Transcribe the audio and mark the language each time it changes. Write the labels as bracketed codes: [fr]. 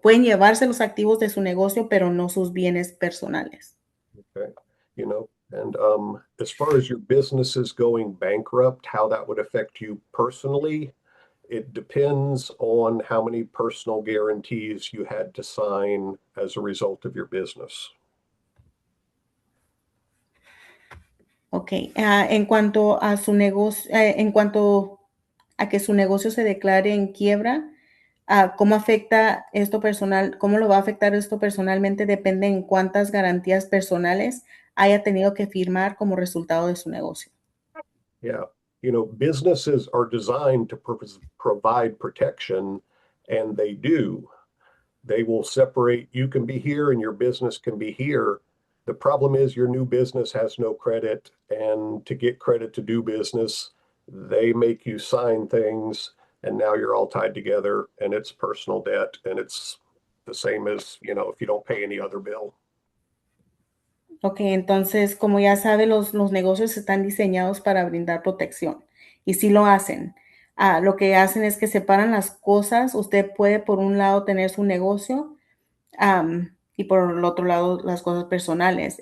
[es] Pueden llevarse los activos de su negocio, pero no sus bienes personales. [en] Okay. And as far as your businesses going bankrupt, how that would affect you personally it depends on how many personal guarantees you had to sign as a result of your business. [es] Ok, en cuanto a su negocio, en cuanto a que su negocio se declare en quiebra, ¿cómo afecta esto personal? ¿Cómo lo va a afectar esto personalmente? Depende en cuántas garantías personales haya tenido que firmar como resultado de su negocio. [en] Yeah. You know, businesses are designed to provide protection, and they do. They will separate, you can be here and your business can be here. The problem is your new business has no credit, and to get credit to do business, they make you sign things, and now you're all tied together, and it's personal debt, and it's the same as, you know, if you don't pay any other bill. [es] Ok, entonces, como ya sabe, los negocios están diseñados para brindar protección y sí lo hacen. Lo que hacen es que separan las cosas. Usted puede, por un lado, tener su negocio y por el otro lado, las cosas personales.